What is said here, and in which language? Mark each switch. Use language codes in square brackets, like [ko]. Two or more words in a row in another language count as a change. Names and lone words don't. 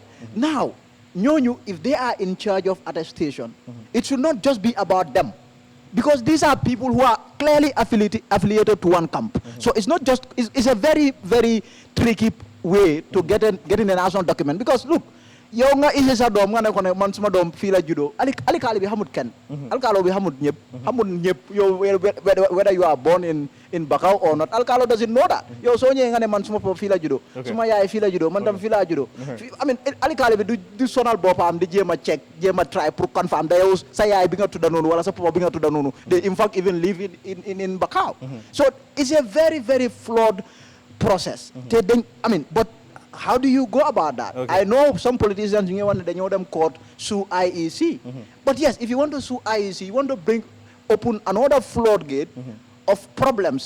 [en] Now, if they are in charge of attestation, it should not just be about them. Because these are people who are clearly affiliated to one camp. So it's not just, it's a very, very tricky way to get in a national document. Because look, [wo] yow nga isi sa doom nga ne ko ne man suma doom fii la judo alikali bi xamut kenn alkalo bi xamut ñëpp yow [en] whether you are born in Bakau or not, alkalo doesn't know that. [wo] Yow soo ñëwee nga ne man suma papa fii la judo suma yaay fii la judo man tam fii la judo [en] I mean [wo] alikali bi du sonal boppam di jéem a check jéem a try pour confirm da yow sa yaay bi nga tudda noonu wala sa papa bi nga tudda noonu [en] they in fact even live in Bakau. So it's a very, very flawed process. But how do you go about that? I know some politicians, you want them court sue IEC. But yes, if you want to sue IEC, you want to open another floodgate of problems.